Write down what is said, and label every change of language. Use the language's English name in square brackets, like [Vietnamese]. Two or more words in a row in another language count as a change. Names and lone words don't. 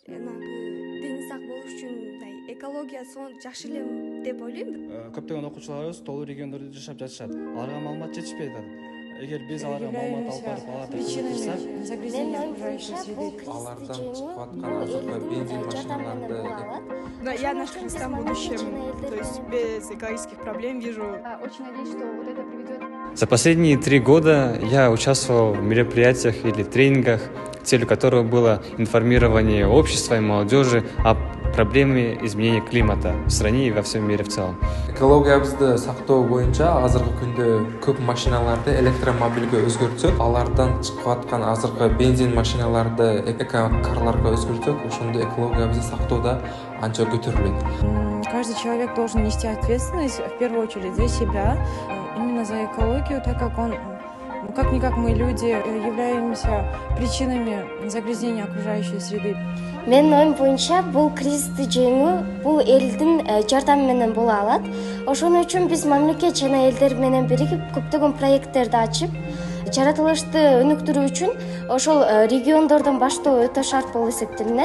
[Kyrgyz] дени сак болуш үчүн мындай экология жакшы эле деп ойлойм. Көптөгөн окуучуларыбыз тоолуу региондордо жашап жатышат. Аларга маалымат жетишпей атат. Эгер биз аларга маалымат алып барып, аларды кызыктырсак, алардан чыгып аткан азыркы бензин машиналарды [Russian] Я наш Кыргызстан в будущем, то есть без экологических проблем вижу. Очень надеюсь, что вот это приведет. За последние 3 года я участвовал в мероприятиях или тренингах, целью которого было информирование общества и молодежи о проблеме изменения климата в стране и во всем мире в целом. [Kyrgyz] экологиябызды сактоо боюнча азыркы күндө көп машиналарды электромобилге өзгөртсөк, алардан чыгып аткан азыркы бензин машиналарды экокарларга өзгөртсөк, ошондо экологиябызды сактоодо анча көтөрүлөт. [Russian] Каждый человек должен нести ответственность в первую очередь за себя, именно за экологию, так как он, как-никак мы люди являемся причинами загрязнения окружающей среды. [Kyrgyz] Менин оюм боюнча бул кризисти жеңүү бул элдин жардамы менен боло алат. Ошон үчүн биз мамлекет жана элдер менен биригип көптөгөн проекттерди ачып, жаратылышты өнүктүрүү үчүн ошол региондордон баштоо өтө шарт болуп эсептелинет.